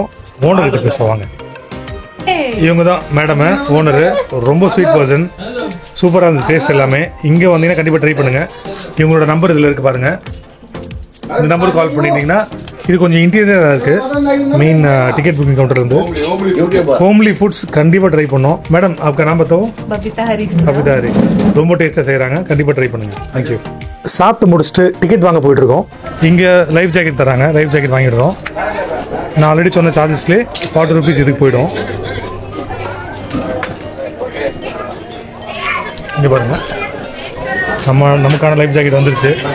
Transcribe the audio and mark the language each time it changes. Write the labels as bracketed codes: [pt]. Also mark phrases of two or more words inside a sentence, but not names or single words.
[ta] ஓனர்கிட்ட பேசுவாங்க. இவங்க தான் மேடமு, ஓனரு. ரொம்ப [en] sweet person. [ta] சூப்பராக இருந்தது டேஸ்ட் எல்லாமே. இங்கே வந்தீங்கன்னா கண்டிப்பாக ட்ரை பண்ணுங்கள். இவங்களோட நம்பர் இதில் இருக்குது பாருங்கள். இந்த நம்பருக்கு கால் பண்ணிட்டீங்கன்னா இது கொஞ்சம் இன்டீரியராக இருக்குது. [en] main ticket booking counter [ta] இருந்து [en] homely foods [ta] கண்டிப்பாக ட்ரை பண்ணோம். [hi] மேடம் आपका नाम बताओ? बबीता हरी. [ta] ரொம்ப டேஸ்ட்டாக செய்கிறாங்க, கண்டிப்பாக ட்ரை பண்ணுங்கள். தேங்க்யூ. சாப்பிட்டு முடிச்சுட்டு டிக்கெட் வாங்க போயிட்டுருக்கோம். இங்கே [en] life jacket [ta] தராங்க, [en] life jacket [ta] வாங்கிடுறோம். நான் ஆல்ரெடி சொன்ன சார்ஜஸ்லேயே 40 rupees இதுக்கு போயிடும். இங்கே பாருங்கள், நமக்கான [en] life jacket [ta] வந்துருச்சு.